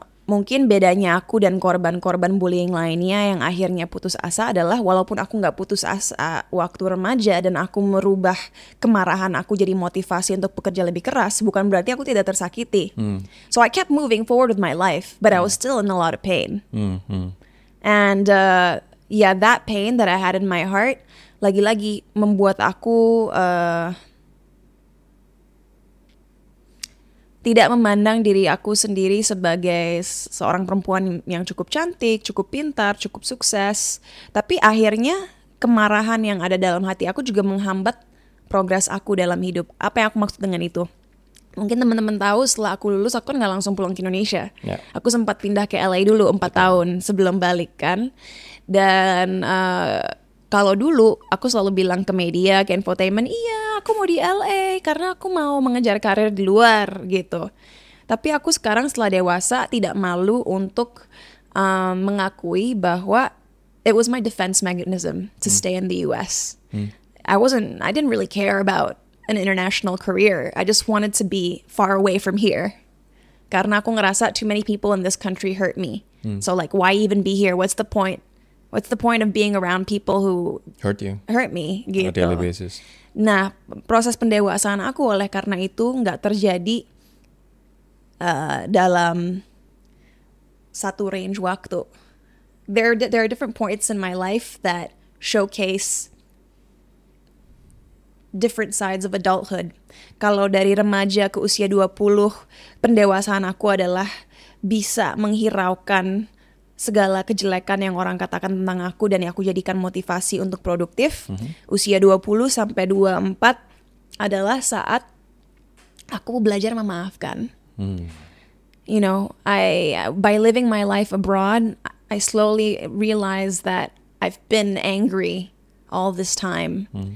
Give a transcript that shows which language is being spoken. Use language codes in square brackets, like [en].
[id] Mungkin bedanya aku dan korban-korban bullying lainnya yang akhirnya putus asa adalah walaupun aku nggak putus asa waktu remaja dan aku merubah kemarahan aku jadi motivasi untuk bekerja lebih keras, bukan berarti aku tidak tersakiti. [en] So I kept moving forward with my life, but I was still in a lot of pain. And that pain that I had in my heart [id] lagi-lagi membuat aku tidak memandang diri aku sendiri sebagai seorang perempuan yang cukup cantik, cukup pintar, cukup sukses. Tapi akhirnya kemarahan yang ada dalam hati aku juga menghambat progres aku dalam hidup. Apa yang aku maksud dengan itu? Mungkin teman-teman tahu setelah aku lulus aku kan nggak langsung pulang ke Indonesia. Aku sempat pindah ke LA dulu 4 tahun sebelum balik kan. Dan kalau dulu aku selalu bilang ke media, ke infotainment, iya aku mau di LA karena aku mau mengejar karir di luar gitu. Tapi aku sekarang setelah dewasa tidak malu untuk mengakui bahwa [en] it was my defense mechanism to stay in the US. I didn't really care about an international career. I just wanted to be far away from here. [id] Karena aku ngerasa [en] too many people in this country hurt me. So like, why even be here? What's the point? What's the point of being around people who Hurt you hurt me on a daily basis. [id] Nah, proses pendewasaan aku oleh karena itu nggak terjadi dalam satu range waktu. [en] There are different points in my life that showcase different sides of adulthood. [id] Kalau dari remaja ke usia 20, pendewasaan aku adalah bisa menghiraukan segala kejelekan yang orang katakan tentang aku dan yang aku jadikan motivasi untuk produktif. Usia 20 sampai 24 adalah saat aku belajar memaafkan. [en] You know, by living my life abroad, I slowly realized that I've been angry all this time.